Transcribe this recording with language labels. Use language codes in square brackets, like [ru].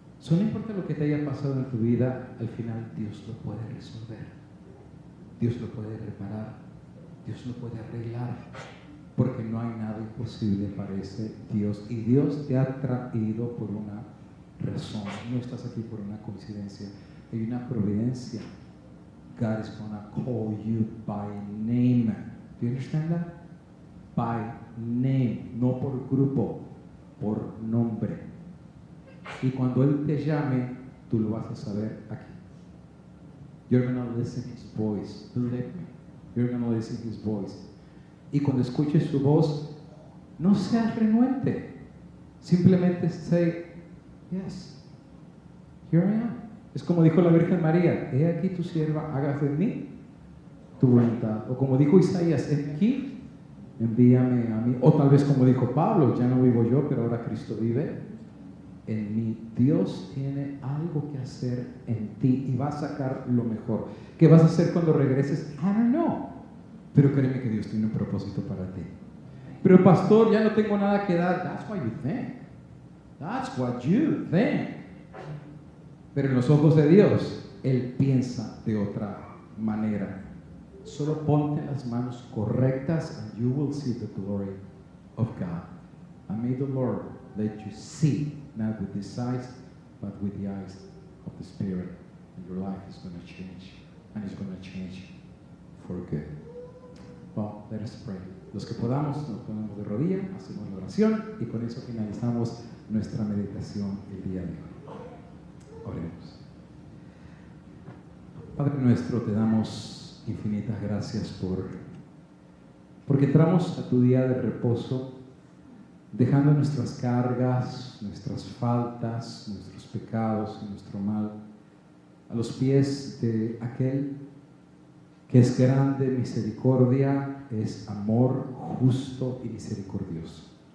[es] No importa lo que te haya pasado en tu vida, al final Dios lo puede resolver, Dios lo puede reparar, Dios lo puede arreglar, porque no hay nada imposible para ese Dios. Y Dios te ha traído por una razón. No estás aquí por una coincidencia. Hay una providencia. [en] God is gonna call you by name. Do you understand that? By name, [es] no por grupo, por nombre. Y cuando Él te llame, tú lo vas a saber aquí. [en] You're gonna listen His voice. Believe me. You're gonna listen His voice. [es] Y cuando escuches su voz, no seas renuente. Simplemente [en] say, yes, here I am. [es] Es como dijo la Virgen María, he aquí tu sierva, hágase en mí tu voluntad. O como dijo Isaías, he aquí, envíame a mí. O tal vez como dijo Pablo, ya no vivo yo, pero ahora Cristo vive en mí. Dios tiene algo que hacer en ti y va a sacar lo mejor. ¿Qué vas a hacer cuando regreses? [en] I don't know. [es] Pero créeme que Dios tiene un propósito para ti. Pero pastor, ya no tengo nada que dar. [en] That's what you think. [es] That's what you think. Pero en los ojos de Dios, Él piensa de otra manera. Solo ponte las manos correctas [en] and you will see the glory of God. And may the Lord let you see, not with these eyes, but with the eyes of the Spirit. And your life is going to change, and it's going to change for good. Well, let us pray. [es] Los que podamos nos ponemos de rodillas, hacemos la oración y con eso finalizamos nuestra meditación el día de hoy. Oremos. Padre nuestro, te damos infinitas gracias porque entramos a tu día de reposo dejando nuestras cargas, nuestras faltas, nuestros pecados y nuestro mal a los pies de aquel que es grande misericordia, es amor justo y misericordioso.